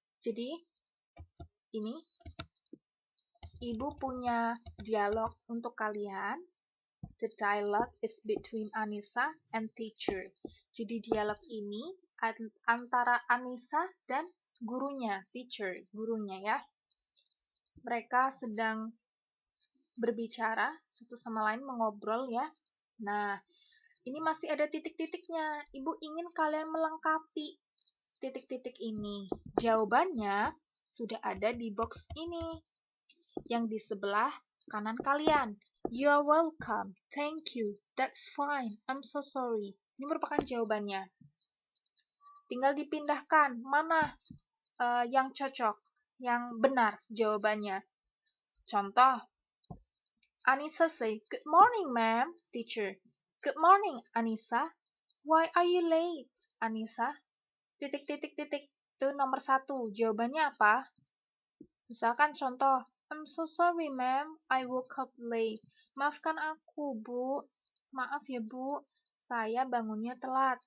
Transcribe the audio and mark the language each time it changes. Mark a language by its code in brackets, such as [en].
[id] Jadi, ini Ibu punya dialog untuk kalian. [en] The dialogue is between Anissa and teacher. [id] Jadi dialog ini antara Anissa dan gurunya, teacher, gurunya ya. Mereka sedang berbicara satu sama lain, mengobrol ya. Nah, ini masih ada titik-titiknya. Ibu ingin kalian melengkapi titik-titik ini. Jawabannya sudah ada di box ini, yang di sebelah kanan kalian. [en] You're welcome, thank you, that's fine, I'm so sorry. [id] Ini merupakan jawabannya. Tinggal dipindahkan, mana yang cocok, yang benar jawabannya. [en] Contoh, Anissa say, good morning ma'am, teacher. Good morning Anissa, why are you late, Anissa? [id] Titik-titik-titik, itu nomor 1, jawabannya apa? Misalkan contoh, [en] I'm so sorry ma'am, I woke up late. [id] Maafkan aku, Bu. Maaf ya, Bu. Saya bangunnya telat.